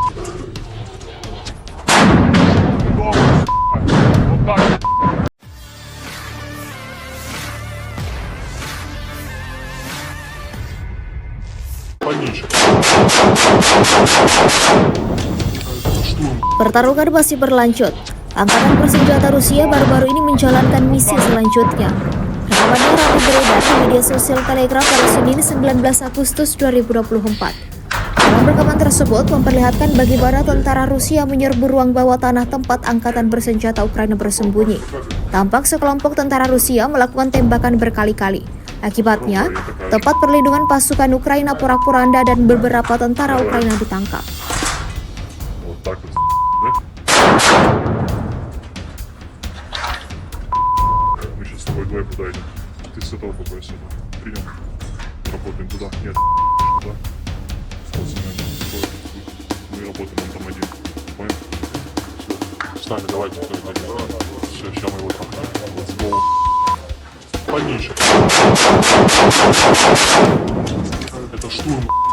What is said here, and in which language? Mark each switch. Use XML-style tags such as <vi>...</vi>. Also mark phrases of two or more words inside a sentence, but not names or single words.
<ru>Вот так. Конечно. Это штурм.</ru> <id>Pertarungan masih berlanjut. Angkatan bersenjata Rusia baru-baru ini menjalankan misi selanjutnya. Rekamannya ramai beredar di media sosial Telegram pada Senin 19 Agustus 2024. Dalam rekaman tersebut memperlihatkan bagaimana tentara Rusia menyerbu ruang bawah tanah tempat angkatan bersenjata Ukraina bersembunyi. Tampak sekelompok tentara Rusia melakukan tembakan berkali-kali. Akibatnya, tempat perlindungan pasukan Ukraina porak-poranda dan beberapa tentara Ukraina ditangkap.</id> <ru>Вот так вот. Да? Мы сейчас с тобой двое куда идем? Ты с этого какой сюда? Прием. Работаем туда. Нет. Туда. Мы работаем, он там один. Понял? Все. Встали, давайте кто-нибудь один. Все, сейчас мы его трахнем.</ru> <en>Let's go.</en> <ru>Пониже. Это штурм.</ru>